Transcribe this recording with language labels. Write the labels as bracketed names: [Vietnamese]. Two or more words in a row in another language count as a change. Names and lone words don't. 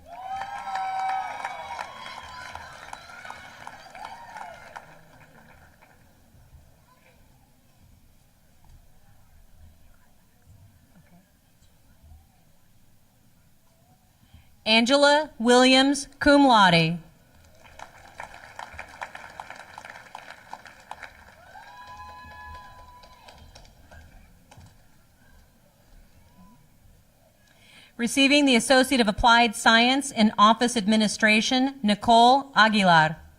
[English] Angela Williams, cum laude. Receiving the Associate of Applied Science in Office Administration, Nicole Aguilar.